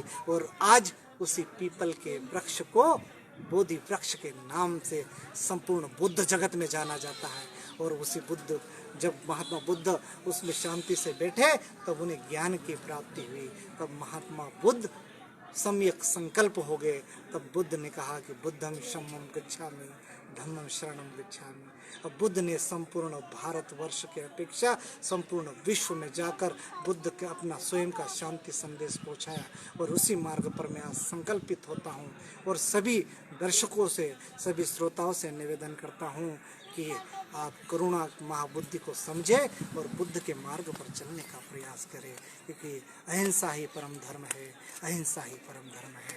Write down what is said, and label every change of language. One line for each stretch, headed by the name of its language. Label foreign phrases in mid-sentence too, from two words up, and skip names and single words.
Hindi: और आज उसी पीपल के वृक्ष को बोधि वृक्ष के नाम से संपूर्ण बुद्ध जगत में जाना जाता है। और उसी बुद्ध, जब महात्मा बुद्ध उसमें शांति से बैठे तब उन्हें ज्ञान की प्राप्ति हुई। तब महात्मा बुद्ध सम्यक संकल्प हो गए। तब बुद्ध ने कहा कि
Pali: बुद्धं शरणं गच्छामि, धम्मं शरणं गच्छामि।
Hindi: अब बुद्ध ने संपूर्ण भारतवर्ष के अपेक्षा संपूर्ण विश्व में जाकर बुद्ध के अपना स्वयं का शांति संदेश पहुंचाया। और उसी मार्ग पर मैं आज संकल्पित होता हूं और सभी दर्शकों से, सभी श्रोताओं से निवेदन करता हूं कि आप करुणा महाबुद्धि को समझें और बुद्ध के मार्ग पर चलने का प्रयास करें, क्योंकि अहिंसा ही परम धर्म है, अहिंसा ही परम धर्म है।